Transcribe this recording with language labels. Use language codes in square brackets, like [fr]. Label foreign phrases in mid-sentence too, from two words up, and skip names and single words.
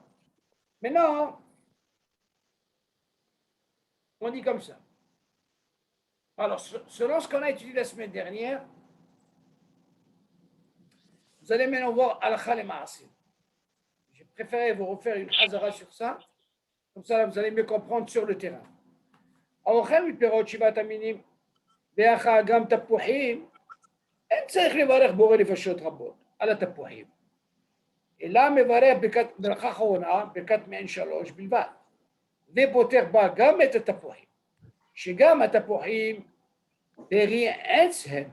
[fr] Maintenant, on dit comme ça. Alors, selon ce qu'on a étudié la semaine dernière, vous allez maintenant voir Al-Kha et Ma'asim. J'ai préféré vous refaire une hazara sur ça. Comme ça, vous allez mieux comprendre sur le terrain. [he] האוכל מפירות שבעת המינים ואחר גם תפוחים, אין צריך לברך בורא נפשות רבות על התפוחים. אלא מברך ברכה אחרונה, ברכת מעין 3 בלבד. ופותר בה גם את התפוחים. שגם התפוחים פרי עץ הם.